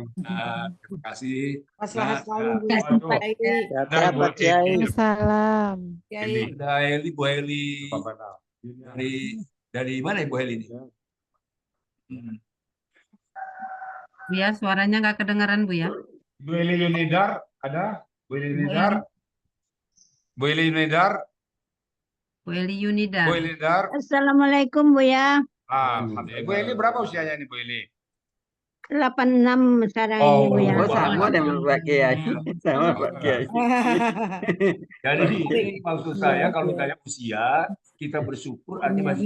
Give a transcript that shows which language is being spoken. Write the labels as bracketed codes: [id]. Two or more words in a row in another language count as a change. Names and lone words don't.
[id] Nah, terima kasih. Maslahat selalu Bu Terima kasih, Pak Kiai. Sehat Dan ya Bu Pak Kiai. Eli. Salam. Kiai. Ada Heli, Bu Heli. Dari mana Ibu Heli ini? Bu ya, suaranya nggak kedengaran Bu ya. Bu Eli Yunidar ada? Bu Eli Yunidar? Bu Eli Yunidar? Bu Eli Yunida. Bu Eli Yunidar? Assalamualaikum Bu ya. Alhamdulillah. Bu Eli berapa usianya ini Bu Eli? 86 sekarang ini Bu ya. Oh, sama dengan Pak Kiai. Sama Pak Kiai. Jadi ini maksud saya kalau tanya usia, kita bersyukur artinya masih